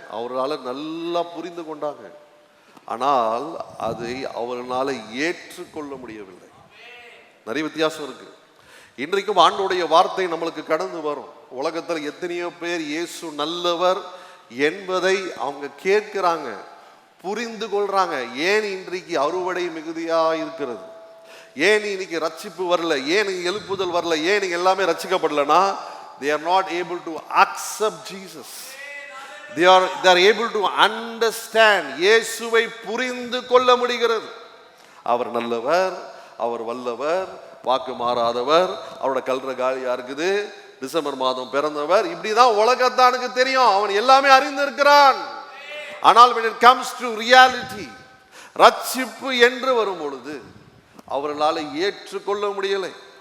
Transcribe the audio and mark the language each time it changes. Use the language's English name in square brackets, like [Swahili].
[Tamil] அவர்களால் நல்லா புரிந்து கொண்டாங்க, ஆனால் அதை அவர்களால் ஏற்றுக்கொள்ள முடியவில்லை. நிறைய வித்தியாசம் இருக்கு. இன்றைக்கும் ஆண்டோடைய வார்த்தை நம்மளுக்கு கடந்து வரும். உலகத்தில் எத்தனையோ பேர் இயேசு நல்லவர் என்பதை அவங்க கேட்கிறாங்க, புரிந்து கொள்றாங்க. ஏன் இன்றைக்கு அறுவடை மிகுதியா இருக்கிறது? ஏன் இன்னைக்கு ரட்சிப்பு வரல? ஏன் எழுப்புதல் வரல? ஏன் எல்லாமே ரட்சிக்கப்படலனா, [English] they are not able to accept Jesus. they are able to understand. [Tamil] இயேசுவை புரிந்து கொள்ள முடிகிறது. அவர் நல்லவர், அவர் வல்லவர், வாக்கு மாறாதவர், அவரோட கல்ற காலியா இருக்குது, டிசம்பர் மாதம் பிறந்தவர், இப்படிதான் உலகத்தானுக்கு தெரியும். அவன் எல்லாமே அறிந்திருக்கிறான். ஆனால் [English] when it comes to reality, [Tamil] ரட்சிப்பு என்று வரும் பொழுது அவர்களால் ஏற்றுக்கொள்ள முடியலை.